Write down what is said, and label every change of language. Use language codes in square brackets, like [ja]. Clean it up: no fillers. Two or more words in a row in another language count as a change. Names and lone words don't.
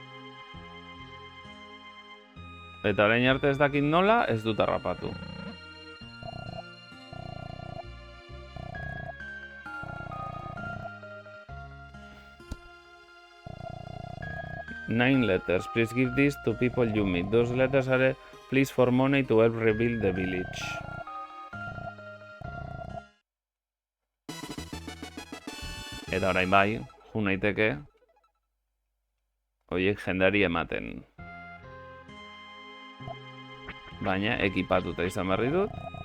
[eu] Eta orain arte ez dakit nola, ez dut harrapatu. [en] Nine letters. Please give this to people you meet. Those letters are please for money to help rebuild the village. [eu] Eta orain bai, jun naiteke. Oiek jendari ematen. Baina ekipatuta izan berri dut.